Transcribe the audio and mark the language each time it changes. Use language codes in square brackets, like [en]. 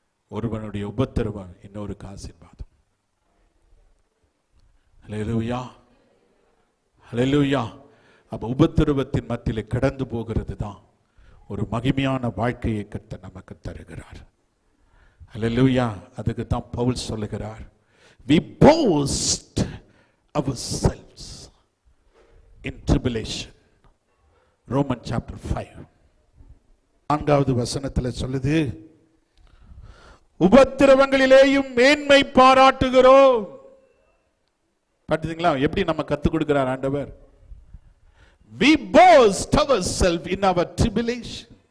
[ta] ஒருவனுடைய உபத்திரவம் இன்னொருக்கு ஆசீர்வாதம். ஹல்லேலூயா, ஹல்லேலூயா. அப்ப உபத்திரவத்தின் மத்தியிலே கடந்து போகிறது தான் ஒரு மகிமையான வாழ்க்கையை கர்த்தர் நமக்கு தருகிறார். ஹல்லேலூயா. அதுக்கு தான் பவுல் சொல்லுகிறார், [en] we boast ourselves in tribulation. [ta] Roman chapter 5 4வது வசனத்தில் சொல்லுது, உபத்திரவங்களிலேயும் மேன்மை பாராட்டுகிறோம். பார்த்தீங்களா எப்படி நம்ம கத்துக் கொடுக்கிறார் ஆண்டவர்? [en] We boast ourselves in our tribulation.